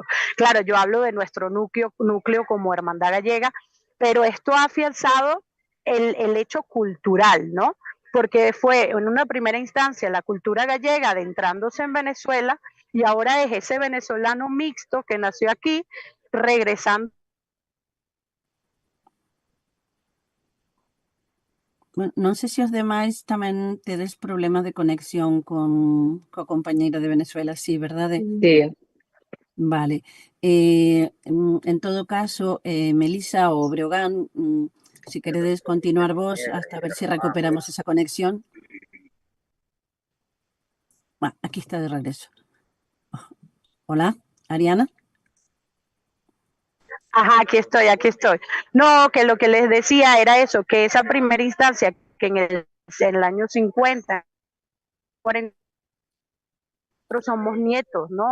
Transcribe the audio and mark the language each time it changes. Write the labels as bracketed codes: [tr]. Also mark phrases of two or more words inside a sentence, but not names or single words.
[es] Claro, yo hablo de nuestro núcleo como Hermandad Gallega, pero esto ha afianzado el hecho cultural, ¿no? porque fue en una primera instancia la cultura gallega adentrándose en Venezuela y ahora es ese venezolano mixto que nació aquí regresando. Bueno, [gl] non sei se os demais tamén tedes problemas de conexión coa compañeira de Venezuela, sí, verdade? Sí, Vale. En todo caso, Melisa ou Breogán, si queredes continuar vos hasta ver si recuperamos esa conexión. [es] Aquí está de regreso. Hola, Ariana. Ajá, aquí estoy, aquí estoy. No, que lo que les decía era eso, que esa primera instancia que en el año 50, 40, nosotros somos nietos, ¿no?